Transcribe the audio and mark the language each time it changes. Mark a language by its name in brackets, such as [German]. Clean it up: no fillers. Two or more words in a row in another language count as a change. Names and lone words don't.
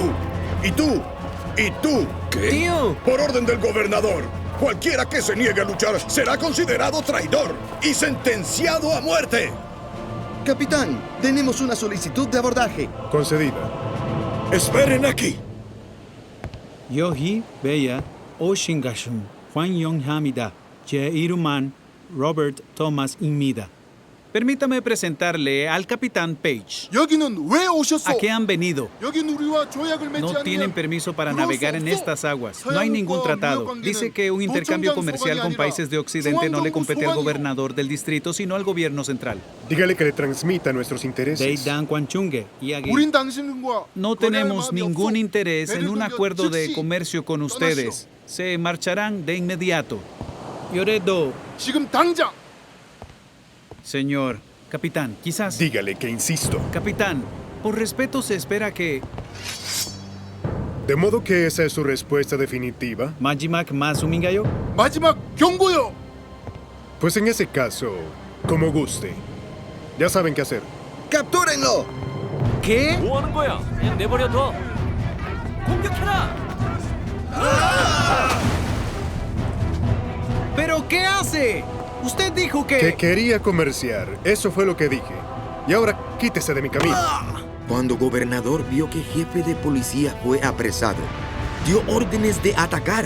[Spanish] ¡Y tú! ¡Y tú! ¿Qué? ¡Tío! Por orden del gobernador, cualquiera que se niegue a luchar será considerado traidor y sentenciado a muerte. Capitán, tenemos una solicitud de abordaje. Concedida. ¡Esperen aquí! [Korean] 여기 베야 오신가슌 환영합니다. 제 이름은 Robert Thomas입니다. [Spanish] Permítame presentarle al capitán Page. [Korean] 여기는 왜 오셨소? [Spanish] ¿A qué han venido? [Korean] 여긴 우리와 조약을 맺지 [Spanish] No tienen [Korean] 않으면 [Spanish] permiso para navegar en estas aguas. No hay ningún tratado. Dice que un intercambio comercial con países de Occidente no le compete al gobernador del distrito, sino al gobierno central. Dígale que le transmita nuestros intereses. [Korean] 우린 당신과 [Spanish] No tenemos ningún interés en un acuerdo de comercio con ustedes. Se marcharán de inmediato. [Korean] 요래도 지금 당장. [Spanish] Señor, capitán, quizás... Dígale que insisto. Capitán, por respeto se espera que... ¿De modo que esa es su respuesta definitiva? [Korean] 마지막 말씀인가요? 마지막 경고요. [Spanish] Pues en ese caso, como guste. Ya saben qué hacer. ¡Captúrenlo! ¿Qué? [Korean] 뭐 하는 거야? 그냥 내버려둬. 공격해라. [Spanish] ¿Pero qué hace? Usted dijo que... Que quería comerciar. Eso fue lo que dije. Y ahora quítese de mi camino. Cuando gobernador vio que jefe de policía fue apresado, dio órdenes de atacar.